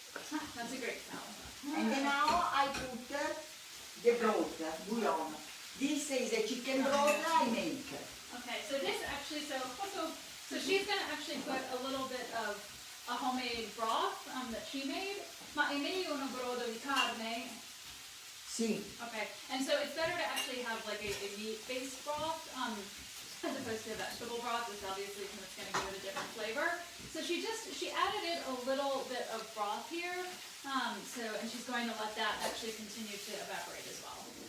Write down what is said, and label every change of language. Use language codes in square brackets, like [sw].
[en] That's a great smell. And then now I put the broth, bouillon. This is a chicken broth I make. Okay, so this actually, so she's going to actually put a little bit of a homemade broth that she made. [it] Ma è meglio uno brodo di carne? Sì. [en] Okay, and so it's better to actually have like a meat-based broth as opposed to a vegetable broth, which obviously it's going to give it a different flavor. So she added in a little bit of broth here, and she's going to let that actually continue to evaporate as well.